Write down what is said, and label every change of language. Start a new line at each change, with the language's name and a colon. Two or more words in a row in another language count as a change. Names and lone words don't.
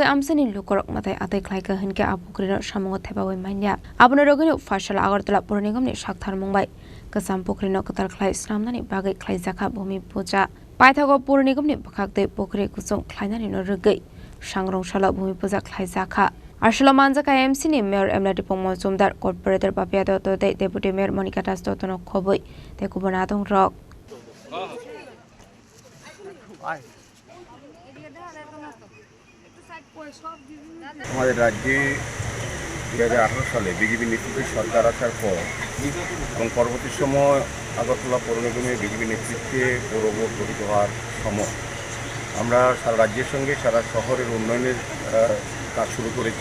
Kok Borok: Amsini Lukorok Mate Ate Klaika Hinke Abukrino Shamongo Tebawe Manya Abunarogino Fashala Agartala Purnigomni Shakhtar Mumbai Kasam Pokrino Kotal Klai Sramnani Bagai Klaizaka Bhumi Puja Paithago Purnigomni Bakakte Pukri Kusung Klainani no Rugai Shangrong Shala Bhumi Puja Klaizaka Ashla Manjaka AMC Mayor Emlet Bogmozumdar Corporator Babia Dotto Deputy Mayor Monica Das Dottono Koboi te Kubonatong Rock
Bangla: আমাদের রাজ্যে 2018 সালে বিজেপি নেতৃত্বে সরকার আসার পর এবং পরবর্তী সময় আগরতলা পৌর নিগমে বিজেপি নেতৃত্বে পৌর বোর্ড গঠিত হওয়ার সময় আমরা সারা রাজ্যের সঙ্গে সারা শহরের উন্নয়নের কাজ শুরু করেছি।